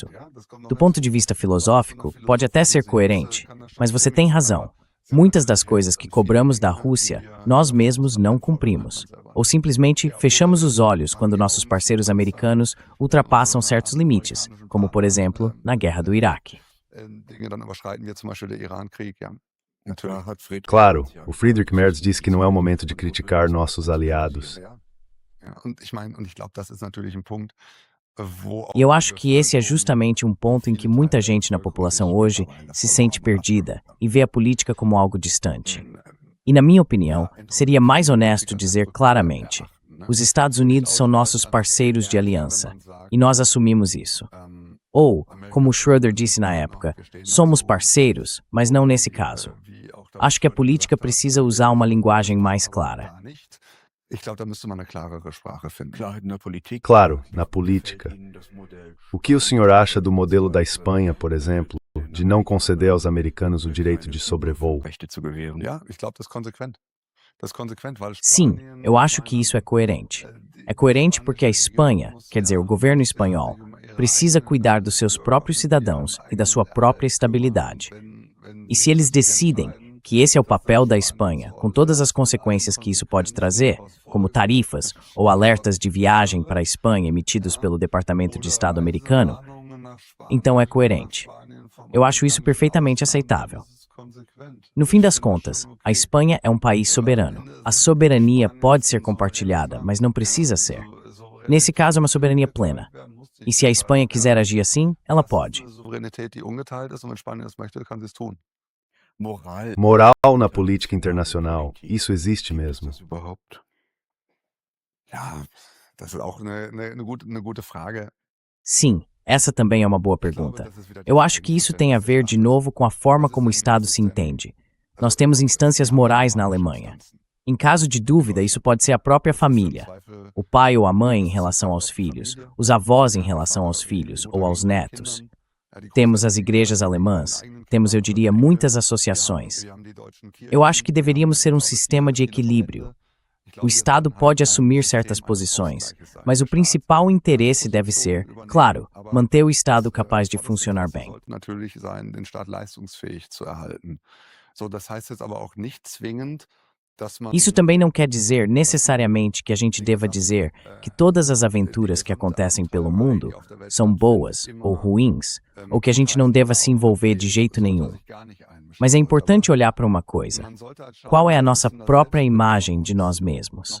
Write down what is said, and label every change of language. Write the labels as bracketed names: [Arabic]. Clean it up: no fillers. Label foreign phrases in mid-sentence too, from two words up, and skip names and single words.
[Portuguese] Do ponto de vista filosófico, pode até ser coerente, mas você tem razão. Muitas das coisas que cobramos da Rússia, nós mesmos não cumprimos. Ou simplesmente fechamos os olhos quando nossos parceiros americanos ultrapassam certos limites, como, por exemplo, na guerra do Iraque. [German] Dinge dann überschreiten, wie zum Beispiel der Iran-Krieg, ja. [Portuguese] Claro, o Friedrich Merz disse que não é o momento de criticar nossos aliados. [German] Ja. Ja, und ich glaube, das ist natürlich ein Punkt, wo [Portuguese] E eu acho que esse é justamente um ponto em que muita gente na população hoje se sente perdida e vê a política como algo distante. E, na minha opinião, seria mais honesto dizer claramente: os Estados Unidos são nossos parceiros de aliança, e nós assumimos isso. Ou, como Schroeder disse na época, somos parceiros, mas não nesse caso. Acho que a política precisa usar uma linguagem mais clara. [German] Ich glaube, da müsste man eine klarere Sprache finden. [Portuguese] Claro, na política. O que o senhor acha do modelo da Espanha, por exemplo, de não conceder aos americanos o direito de sobrevoo? [German] Ja, ich glaube, das ist konsequent. Das ist konsequent, weil [Portuguese] Sim, Spanien, eu acho que isso é coerente. É coerente porque a Espanha, quer dizer, o governo espanhol, precisa cuidar dos seus próprios cidadãos e da sua própria estabilidade. E se eles decidem que esse é o papel da Espanha, com todas as consequências que isso pode trazer, como tarifas ou alertas de viagem para a Espanha emitidos pelo Departamento de Estado americano, então é coerente. Eu acho isso perfeitamente aceitável. No fim das contas, a Espanha é um país soberano. A soberania pode ser compartilhada, mas não precisa ser. Nesse caso, é uma soberania plena. E se a Espanha quiser agir assim, ela pode. Souveränität, die ungeteilt ist, und wenn Spanien das möchte, kann sie es tun. Moral na política internacional, isso existe mesmo. [German] Ja, das ist auch eine gute Frage. [Portuguese] Sim, essa também é uma boa pergunta. Eu acho que isso tem a ver, de novo, com a forma como o Estado se entende. Nós temos instâncias morais na Alemanha. Em caso de dúvida, isso pode ser a própria família, o pai ou a mãe em relação aos filhos, os avós em relação aos filhos ou aos netos. Temos as igrejas alemãs, temos, eu diria, muitas associações. Eu acho que deveríamos ser um sistema de equilíbrio. O Estado pode assumir certas posições, mas o principal interesse deve ser, claro, manter o Estado capaz de funcionar bem. [German] Natürlich sein, den Staat leistungsfähig zu erhalten. So, das heißt jetzt aber auch nicht zwingend, dass man [Portuguese] Isso também não quer dizer necessariamente que a gente deva dizer que todas as aventuras que acontecem pelo mundo são boas ou ruins, ou que a gente não deva se envolver de jeito nenhum. Mas é importante olhar para uma coisa: qual é a nossa própria imagem de nós mesmos?